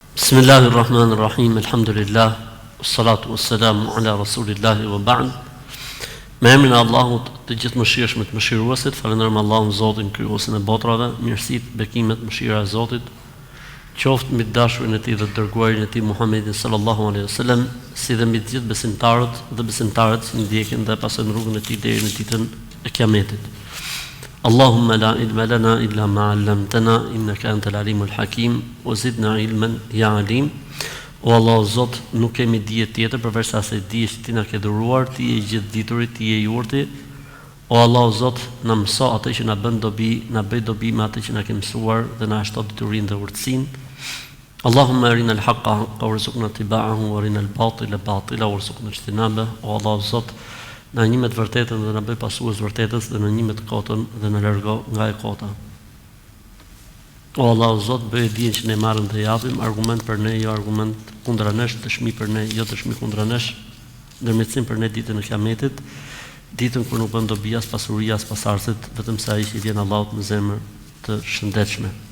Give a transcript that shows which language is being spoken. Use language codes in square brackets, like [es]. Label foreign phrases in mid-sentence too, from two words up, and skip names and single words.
[ar] بسم الله الرحمن الرحيم الحمد لله الصلاة والسلام على رسول الله وبعد. [sq] Me emrin e Allahut të gjithë mëshirshëm të mëshiruesit, falenderojmë Allahun Zotin krijuesin e botrave, mirësitë, bekimet, mëshira e Zotit qoftë mbi dashurin e tij dhe dërguarin e tij Muhammedin [ar] صلى الله عليه وسلم, [sq] si dhe mbi të gjithë besimtarët dhe besimtarët që ndjekin dhe pasojnë rrugën e tij deri në ditën e Kiametit. [ar] اللهم لا علم لنا إلا ما علمتنا إنك أنت العليم الحكيم وزدنا علما يا عليم. [sq] O Allah Zot, nuk kemi dije tjetër përveç asaj dijes që ti na ke dhuruar, ti je i gjithdituri, ti je i urti. O Allah Zot, na mëso atë që na bën dobi, na bëj dobi me atë që na ke mësuar dhe na shto diturinë dhe urtësinë. [ar] اللهم أرنا الحق حقا وارزقنا اتباعه وأرنا الباطل باطلا وارزقنا اجتنابه. [sq] O Allah Zot, na njime të vërtetën dhe na bëj pasues vërtetës dhe na njime të kotën dhe na largo nga e kota. O Allah Zot, bëj dijen që ne marrëm të japim, argument për ne, jo argument kundra nesh, dëshmi për ne, jo dëshmi kundra nesh, ndërmjetësim për ne ditën e Kiametit, ditën kur nuk bën dobi as pasuria as pasardhësit, vetëm sa ai që vjen Allahut me zemër të shëndetshme.